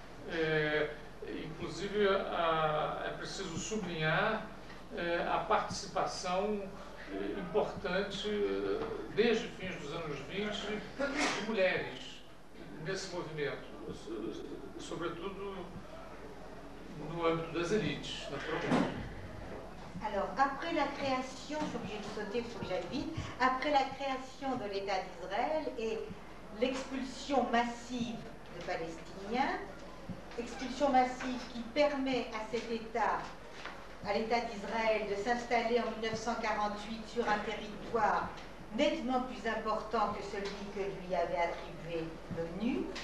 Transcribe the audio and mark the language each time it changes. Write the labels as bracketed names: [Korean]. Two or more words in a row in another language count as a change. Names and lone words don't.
[Portuguese] Inclusive, é preciso sublinhar a participação importante, desde fins dos anos 20, de mulheres nesse movimento, sobretudo no âmbito das élites, naturalmente. [French] Alors, après la création, je suis obligée de sauter, il faut que j'aille vite, après la création de l'État d'Israël et l'expulsion massive de Palestiniens, expulsion massive qui permet à cet État, à l'État d'Israël, de s'installer en 1948 sur un territoire nettement plus important que celui que lui avait attribué l'ONU,